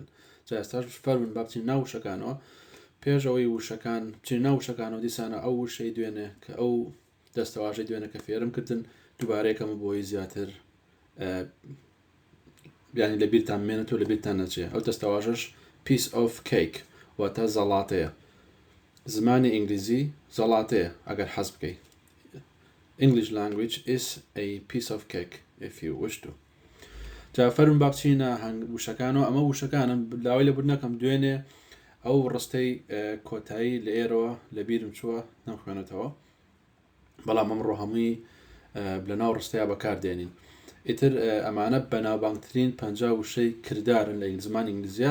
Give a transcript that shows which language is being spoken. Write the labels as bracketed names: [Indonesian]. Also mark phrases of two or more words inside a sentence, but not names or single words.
[Central Kurdish] جا ئێستاش فەرمون با بچین ناو وشەکانەوە. پێشەوەی وشەکان بچین ناو وشەکانەوە دیسانە ئەو وشەی دوێنێ کە ئەو دەستەواژەی دوێنێ کە فێرم کردن دووبارەیەکەمە بۆی زیاتر بیانی لەبیرتان مێنێت و لەبیرتان نەچێ. ئەو دەستەواژەش [English] piece of cake [Central Kurdish] واتە زەڵاتەیە. زمانی ئینگلیزی زەڵاتەیە ئەگەر حەز بکەی. [English] English language is a piece of cake if you wish to. [Central Kurdish] جا فەرمون با بچینە وشەکانەوە. ئەمە وشەکانم لاوای لەبوور نەکەم، دوێنێ ئەو ڕستەی کۆتایی لە ئێرەوە لەبیرم چووە نەمخوێنێتەوە، بەڵام ئەمڕۆ هەمووی لەناو ڕستەیە بەکاردێنین. ئیتر ئەمانە بەناوبانگترین 50 وشەی کردارن لە زمان ئینگلیزیە.